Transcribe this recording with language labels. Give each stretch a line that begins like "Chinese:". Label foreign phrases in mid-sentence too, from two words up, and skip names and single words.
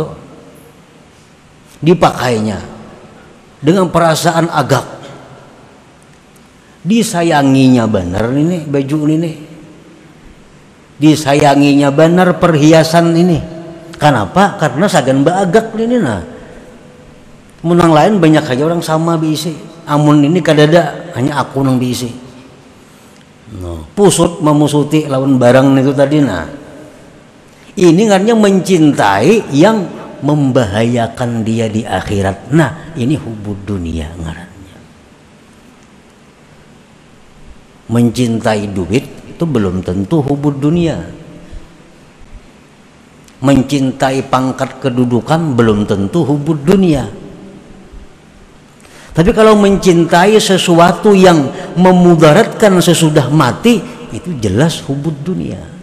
Indonesian: Dipakainya dengan perasaan agak. Disayanginya benar ini baju ini. Disayanginya benar perhiasan ini.
Banjar: Kenapa? Karena sagan baagak ini nah. Menang lain banyak aja orang sama diisi. Amun ini kadada hanya aku nang diisi. No. Pusut memusuti lawan barang itu tadi nah.
Indonesian: Ini artinya mencintai yang membahayakan dia di akhirat.
Banjar: Nah, ini
Arabic: حب الدنيا
Banjar: ngarannya.
Indonesian: Mencintai duit itu belum tentu
Arabic: حب الدنيا.
Indonesian: Mencintai pangkat kedudukan belum tentu
Arabic: حب الدنيا.
Indonesian: Tapi kalau mencintai sesuatu yang memudaratkan sesudah mati, itu jelas
Arabic: حب الدنيا.